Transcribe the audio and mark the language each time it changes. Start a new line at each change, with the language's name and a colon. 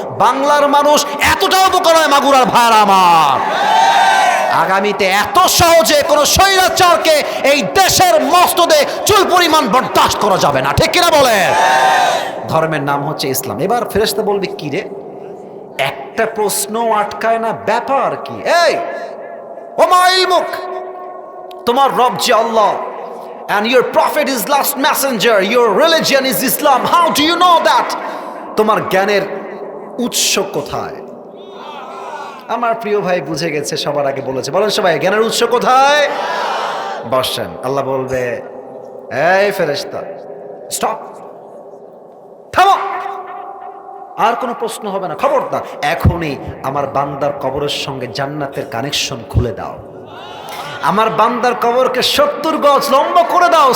Bangla: বাংলার মানুষ এতটাও বোকা নয় মাগুরার ভাইরা আমার। আগামীতে এত সহজে কোন স্বৈরাচারকে এই দেশের মসনদে চুল পরিমাণ বরদাস্ত করা যাবে না, ঠিক কিনা বলে? ধর্মের নাম হচ্ছে ইসলাম। এবার ফেরেশতা বলবে কি রে, একটা প্রশ্ন আটকায় না, ব্যাপার কি?
English: এই
Arabic: ওমা ইলমুক,
Bangla: তোমার রব যে আল্লাহ,
English: and your prophet is last messenger, your religion is Islam, how do you know that?
Bangla: তোমার জ্ঞানের উৎস কোথায়? আমার প্রিয় ভাই বুঝে গেছে, সবার আগে বলেছে। বলেন সবাই, জ্ঞানের উৎস কোথায়? বসেন। আল্লাহ বলবে, এই ফেরেশতা স্টপ, থামো, আর কোনো প্রশ্ন হবে না, খবরদার এখনই আমার বান্দার কবরের সঙ্গে জান্নাতের কানেকশন খুলে দাও, আমার বান্দার কবরকে 70 গজ লম্বা করে দাও।